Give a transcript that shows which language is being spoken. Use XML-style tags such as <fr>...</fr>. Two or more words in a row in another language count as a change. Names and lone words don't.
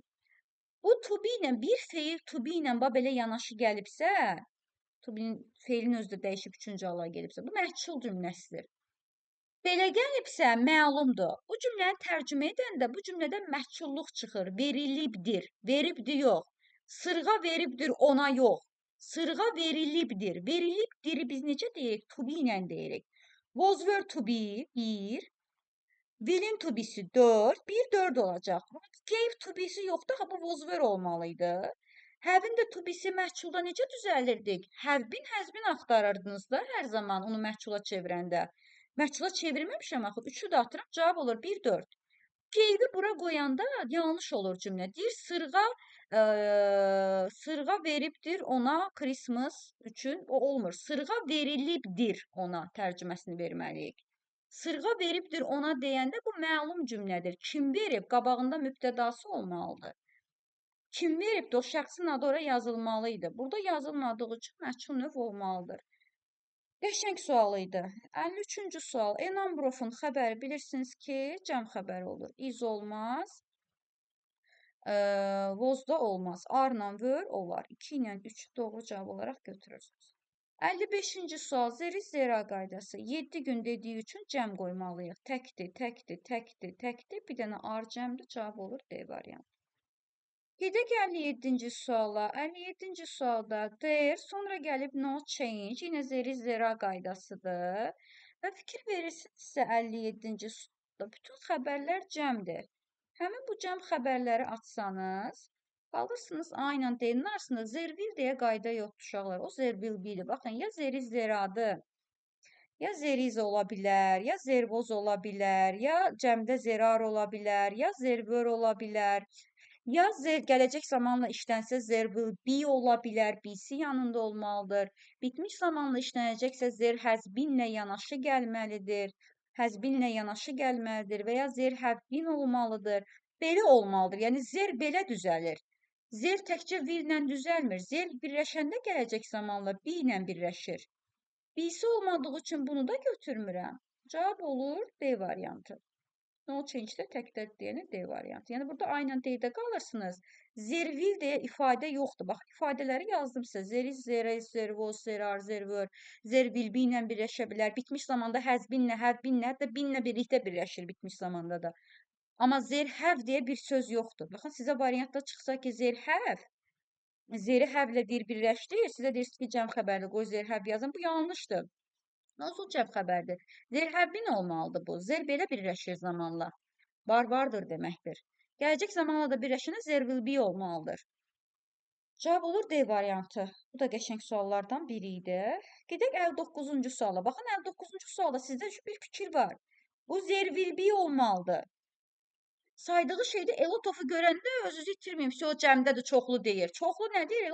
<az>Bu</az> <en>to be</en> <az>ilə bir feil</az> <en>to be</en> <az>ilə belə yanaşı gəlibsə,</az> <en>to be</en> <az>feilin özü də dəyişib üçüncü hala gəlibsə, bu məhcul cümləsidir. Belə gəlibsə, məlumdur. Bu cümləni tərcümə edəndə bu cümlədə məhculluq çıxır. Verilibdir. Veribdir yox. Sırğa veribdir ona yox. Sırğa verilibdir. Verilibdir biz necə deyirik?</az> <en>To be</en> <az>ilə deyirik.</az> <en>Was were to be 1. Will'in to be'si</en> <az>4. 1, 4 olacaq.</az> <en>Gave to be'si</en> <az>yoxdur. Ha, bu</az> <en>was were</en> <az>olmalıydı. Have-in də</az> <en>to be'si</en> <az>məhculda necə düzəlirdik?</az> <en>Have been, has been</en> <az>axtarırdınız da hər zaman onu məhcula çevirəndə. Məhcula çevirməmişəm axı. 3-ü də atıram. Cavab olur 1, 4. Gave'i bura qoyanda yanlış olur cümlə. Deyir, sırğa veribdir ona Christmas üçün. O olmur. Sırğa verilibdir ona tərcüməsini verməliyik. Sırğa veribdir ona deyəndə bu məlum cümlədir. Kim verib? Qabağında mübtədası olmalıdır. Kim veribdir? O şəxsin adı ora yazılmalıydı. Burada yazılmadığı üçün məhcul növ olmalıdır. Qəşəng sual idi. 53-cü sual.</az> <en>A number of-un</en> <az>xəbəri bilirsiniz ki, cəm xəbəri olur. Is olmaz. Was da olmaz.</az> <en>Are-la were</en> <az>olar. 2 ilə 3 doğru cavab olaraq götürürsünüz. 55-ci sual.</az> <en>Zeri zera</en> <az>qaydası. 7 gün dediyi üçün cəm qoymalıyıq. Təkdir, təkdir, təkdir, təkdir. Bir dənə are cəmdir. Cavab olur D variantı. Gedək 57-ci suala. 57-ci sualda there, sonra gəlib</az> <en>no change,</en> <az>yenə</az> <en>zeri zera</en> <az>qaydasıdır. Və fikir verirsinizsə 57-ci sualda bütün xəbərlər cəmdir. Həmin bu cəm xəbərləri açsanız, qalırsınız A ilə D-nin arasında zervil deyə qayda yoxdur uşaqlar. O zervil bilir. Baxın, ya</az> <en>zeri zeradır,</en> <az>ya zeriz ola bilər, ya zervoz ola bilər, ya cəmdə zerar ola bilər, ya zervör ola bilər. Ya gələcək zamanla işlənsə</az> <en>there will be</en> <az>ola bilər, be-si yanında olmalıdır. Bitmiş zamanla işlənəcəksə</az> <en>there has been-lə</en> <az>yanaşı gəlməlidir.</az> <en>Has been-lə</en> <az>yanaşı gəlməlidir və ya</az> <en>there have been</en> <az>olmalıdır. Belə olmalıdır. Yəni there belə düzəlir. There təkcə will-lə düzəlmir. There birləşəndə gələcək zamanla be ilə birləşir. Be-si olmadığı üçün bunu da götürmürəm. Cavab olur D variantı.</az> <en>No change-də</en> <az>təkdə deyəni D variantı. Yəni, burada A ilə D-də qalırsınız. Zervil deyə ifadə yoxdur. Bax, ifadələri yazdım sizə. Zeriz, zerez, zervoz, zerar, zervör, zervil, bi ilə birləşə bilər. Bitmiş zamanda</az> <en>has been-lə, have been-lə,</en> <az>hətta bin-lə birlikdə birləşir bitmiş zamanda da. Amma</az> <en>zer have</en> <az>deyə bir söz yoxdur. Baxın, sizə variantda çıxsa ki,</az> <en>zer have, zeri have-lə</en> <az>birləşdir. Sizə deyirsiniz ki, cəm xəbərli qoy</az> <en>zer have</en> <az>yazın. Bu yanlışdır. Nasıl cəm xəbərdir?</az> <en>Zer have been</en> <az>olmalıdır bu. Zer belə birləşir zamanla. Vardır deməkdir. Gələcək zamanla da birləşənə</az> <en>there will be</en> <az>olmalıdır. Cavab olur D variantı. Bu da qəşəng suallardan biri idi. Gedək 59-cu suala. Baxın 59-cu sualda sizdə bir fikir var. Bu zervilbi olmalıdır. Saydığı şeydə elotofu görəndə özünüzü itirməyin. O cəmdədir, çoxlu deyir. Çoxlu nə deyir?</az>